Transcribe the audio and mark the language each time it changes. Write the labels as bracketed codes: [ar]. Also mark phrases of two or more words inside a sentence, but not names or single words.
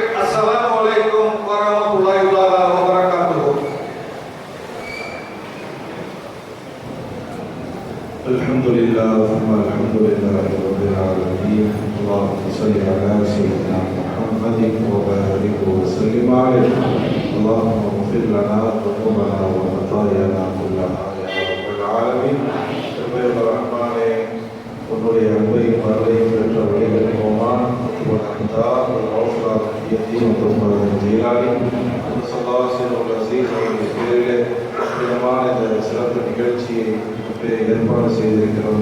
[ar] السلام عليكم ورحمة الله وبركاته. الحمد لله الحمد لله رب العالمين. اللهم صل على سيدنا محمد وبارك وسلم عليه. அல்லாஹும்ம اغفر لنا ذنوبنا وخطايانا كلها يا رب العالمين. [ta] ரஹ்மானே, உன்னுடைய அன்பையும் அருளையும் பெற்ற வழிகள் கோமான் இந்த சிறப்பு நிகழ்ச்சியை ஏற்பாடு செய்திருக்கிறோம்.